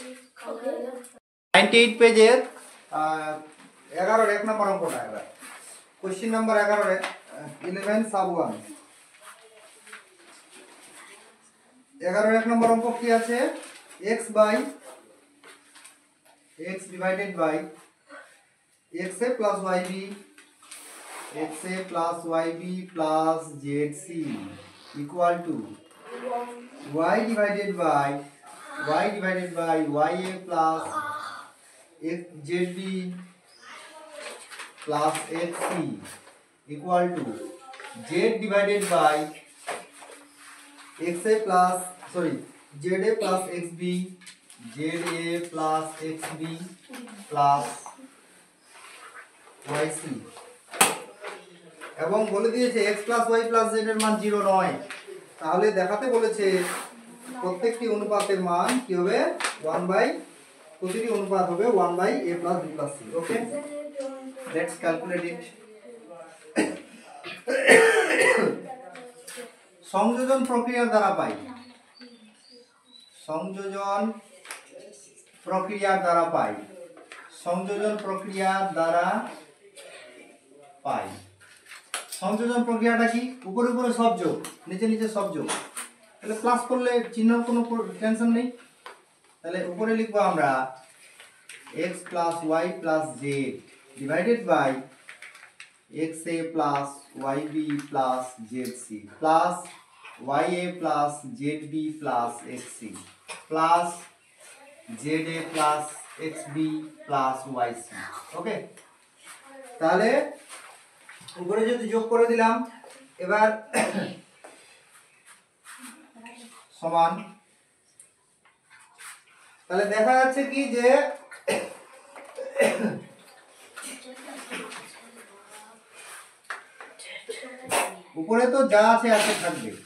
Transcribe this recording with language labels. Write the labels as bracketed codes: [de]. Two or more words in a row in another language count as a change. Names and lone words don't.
[bn] 98 পেজের 11 এর 1 নম্বর অঙ্কটা এবার [en] question number [bn] 11 এর 11 সাব 1 11 এর 1 নম্বর অঙ্ক কি আছে x [en] divided by xa plus yb xa plus yb plus zc equal to y divided by ya plus zb plus xc equal to z divided by za plus xb za plus xb plus [bn] yc এবং বলে দিয়েছে [en] x plus y plus z [bn] এর মান 0 নয় তাহলে দেখাতে বলেছে প্রত্যেকটি অনুপাতের মান কি হবে 1 প্রতিটি অনুপাত হবে 1 [en] a plus b plus c okay let's calculate it [bn] সংযোজন প্রক্রিয়ার দ্বারা পাই সংযোজন প্রক্রিয়ার দ্বারা পাই সংযোজন প্রক্রিয়াটা কি উপরে উপরে সব যোগ নিচে নিচে সব যোগ তাহলে প্লাস করলে চিহ্নর কোনো টেনশন নেই তাহলে উপরে লিখবো আমরা [en] x plus y plus z divided by xa plus yb plus zc plus ya plus zb plus xc plus za plus xb plus yc [bn] ওকে তাহলে উপরে যদি যোগ করে দিলাম এবার সমান তাহলে দেখা যাচ্ছে কি যে উপরে তো যা আছে আছে থাকবে